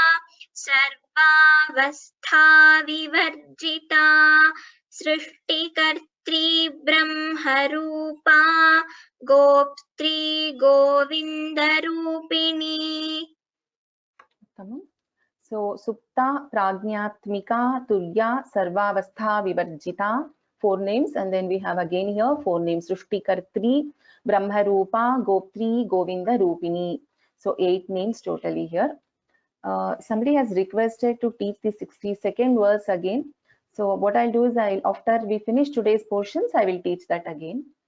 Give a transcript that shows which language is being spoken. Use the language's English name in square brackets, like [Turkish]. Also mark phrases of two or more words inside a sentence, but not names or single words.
[Sanskrit] सर्वावस्था विवर्जिता, सृष्टिकर्त्री ब्रह्मरूपा, गोप्त्री गोविन्दरूपिणी. So सुप्ता प्राज्ञात्मिका तुर्या सर्वावस्था विवर्जिता. [English] 4 names, and then we have again here 4 names: [Sanskrit] सृष्टिकर्त्री ब्रह्मरूपा, गोप्त्री गोविन्दरूपिणी. [English] So 8 names totally here. Somebody has requested to teach the 62nd verse again. So what I'll do is, after we finish today's portions, I will teach that again.